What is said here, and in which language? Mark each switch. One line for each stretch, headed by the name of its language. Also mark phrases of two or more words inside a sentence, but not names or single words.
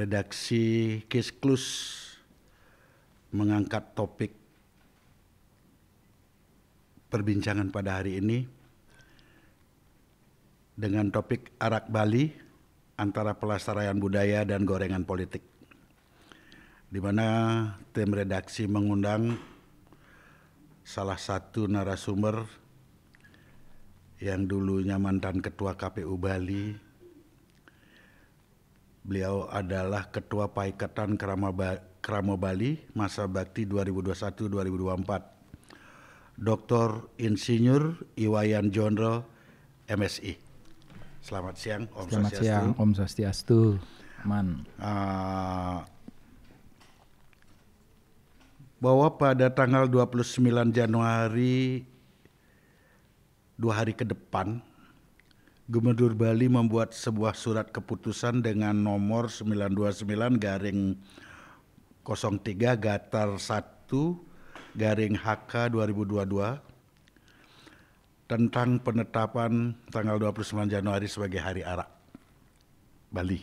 Indonesian: Redaksi Case Close mengangkat topik perbincangan pada hari ini dengan topik arak Bali antara pelestarian budaya dan gorengan politik, di mana tim redaksi mengundang salah satu narasumber yang dulunya mantan ketua KPU Bali. Beliau adalah ketua Paikatan Kramo Bali masa bakti 2021-2024, Dr. Insinyur Iwayan Jondro, MSI. Selamat siang, Om Selamat Swastiastu. siang, Om Swastiastu. Man. Bahwa pada tanggal 29 Januari, 2 hari ke depan, Gubernur Bali membuat sebuah surat keputusan dengan nomor 929-03-1-HK 2022 tentang penetapan tanggal 29 Januari sebagai Hari Arak Bali.